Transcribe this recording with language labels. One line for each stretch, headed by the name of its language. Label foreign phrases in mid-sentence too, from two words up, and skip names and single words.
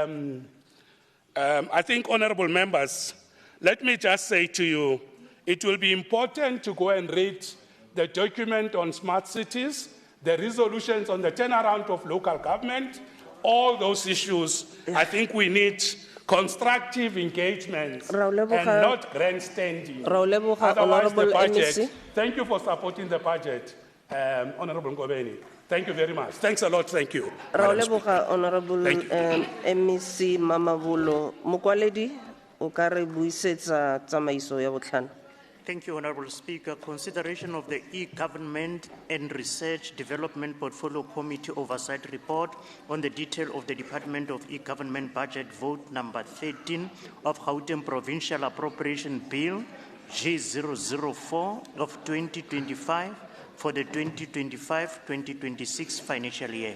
English: I think, honourable members, let me just say to you, it will be important to go and read the document on smart cities, the resolutions on the turnaround of local government, all those issues. I think we need constructive engagement and not grandstanding. Otherwise, the budget. Thank you for supporting the budget, Honourable Ngobeni. Thank you very much. Thanks a lot. Thank you. Honourable MEC
Tswana: Mamavulo Mukwaledi, o ka re buisetsa tsamaiso ya botlhano.
English: Thank you, Honourable Speaker. Consideration of the E-Government and Research Development Portfolio Committee Oversight Report on the detail of the Department of E-Government Budget Vote number 13 of Gauteng Provincial Appropriation Bill G004 of 2025 for the 2025-2026 financial year.